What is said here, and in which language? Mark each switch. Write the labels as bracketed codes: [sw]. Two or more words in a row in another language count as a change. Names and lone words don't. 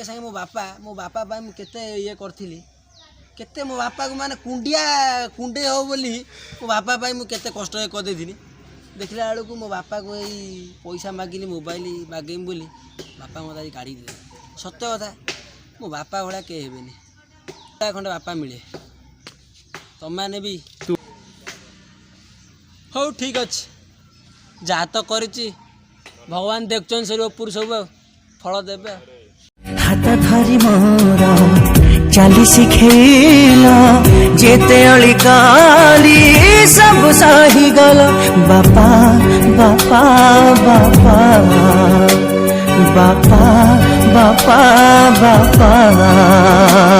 [or] ସାଙ୍ଗେ ମୋ ବାପା ପାଇଁ ମୁଁ କେତେ ଇଏ କରିଥିଲି କେତେ ମୋ ବାପାକୁ ମାନେ କୁଣ୍ଡେଇ ହବ ବୋଲି ମୋ ବାପା ପାଇଁ ମୁଁ କେତେ କଷ୍ଟ କରିଦେଇଥିଲି ଦେଖିଲା ବେଳକୁ ମୋ ବାପାକୁ ଏଇ ପଇସା ମାଗିଲି ମୋବାଇଲ ମାଗେଇମି ବୋଲି ବାପା ମୋତେ ଆଜି କାଢ଼ି ଦେଲେ ସତ୍ୟ କଥା ମୋ ବାପା ଭଳିଆ କେହି ହେବେନି ଖଣ୍ଡେ ବାପା ମିଳେ ତମମାନେ ବି ହଉ ଠିକ୍ ଅଛି ଯାହା ତ କରିଛି ଭଗବାନ ଦେଖୁଛନ୍ତି ସେ ଉପରୁ ସବୁ ଆଉ ଫଳ ଦେବେ ଆଉ ହାତ ଧରି ମୋର ଚାଲି ଶିଖେଲା ଯେତେ ଅଲି ଗାଲି ସବ ସହି ଗଲ ବାପା ବାପା ବାପା ବାପା ବାପା ବାପା बापा बापा बापा बापा